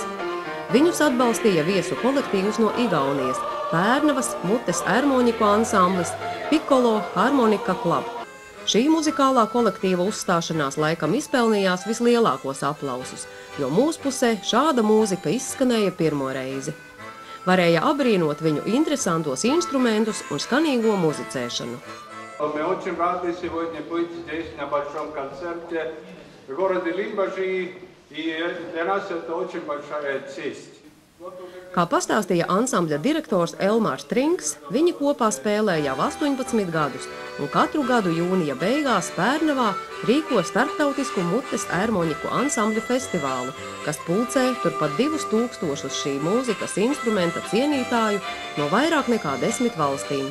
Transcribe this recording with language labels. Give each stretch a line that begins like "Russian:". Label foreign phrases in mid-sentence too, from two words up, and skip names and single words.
Latvian: Viņus atbalstīja viesu kolektīvus no Igaunijas – Pērnavas, Mutes Ermoniku ansamblis, Pikolo Harmonika Club. Šī muzikālā kolektīva uzstāšanās laikam izpelnījās vislielākos aplausus, jo mūsu pusē šāda mūzika izskanēja pirmo reizi. Varēja abrīnot viņu interesantos instrumentus un skanīgo muzicēšanu.
Russian: Мы очень рады сегодня быть здесь на большом концерте в городе Лимбажи
Latvian: Kā pastāstīja ansambļa direktors Elmārs Trinks, viņi kopā spēlē jau 18 gadus un katru gadu jūnija beigās Pērnavā rīko starptautisku mutes ērmoņiku ansambļu festivālu, kas pulcē turpat 2000 šī mūzikas instrumenta cienītāju no vairāk nekā 10 valstīm.